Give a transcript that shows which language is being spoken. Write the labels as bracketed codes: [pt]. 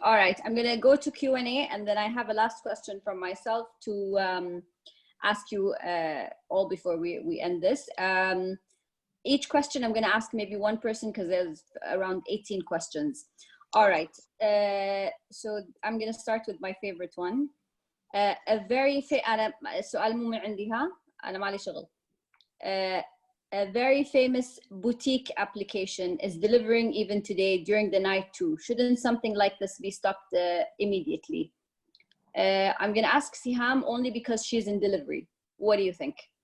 [en] All right, I'm going to go to Q&A, and then I have a last question from myself to ask you all before we end this. Each question I'm going to ask maybe one person because there's around 18 questions. All right, so I'm going to start with my favorite one. A very [ar] أنا السؤال مو من عندي ها أنا مالي شغل. [en] A very famous boutique application is delivering even today during the night too. Shouldn't something like this be stopped immediately? I'm going to ask Siham only because she's in delivery. What do you think?